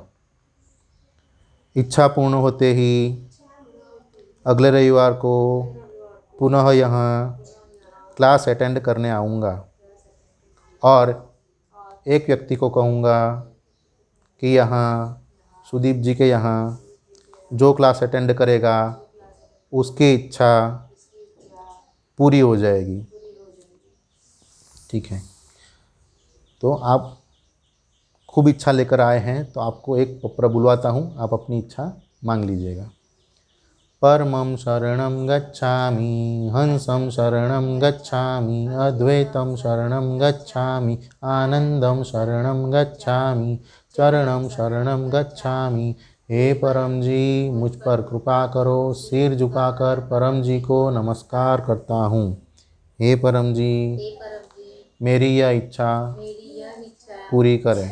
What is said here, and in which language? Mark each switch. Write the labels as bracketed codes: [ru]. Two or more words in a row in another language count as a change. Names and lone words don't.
[hi] इच्छा पूर्ण होते ही अगले रविवार को पुनः यहाँ [en] class attend [hi] करने आऊँगा और एक व्यक्ति को कहूँगा कि यहाँ सुदीप जी के यहाँ जो क्लास अटेंड करेगा उसकी इच्छा पूरी हो जाएगी। ठीक है, तो आप खूब इच्छा लेकर आए हैं तो आपको एक पत्र बुलवाता हूँ, आप अपनी इच्छा मांग लीजिएगा। [pi] परमं शरणं गच्छामि, हंसं शरणं गच्छामि, अद्वैतं शरणं गच्छामि, आनंदं शरणं गच्छामि, चरणं शरणं गच्छामि। [hi] हे परम जी मुझ पर कृपा करो। सिर झुकाकर परम जी को नमस्कार करता हूँ। हे परम जी मेरी यह इच्छा पूरी करें।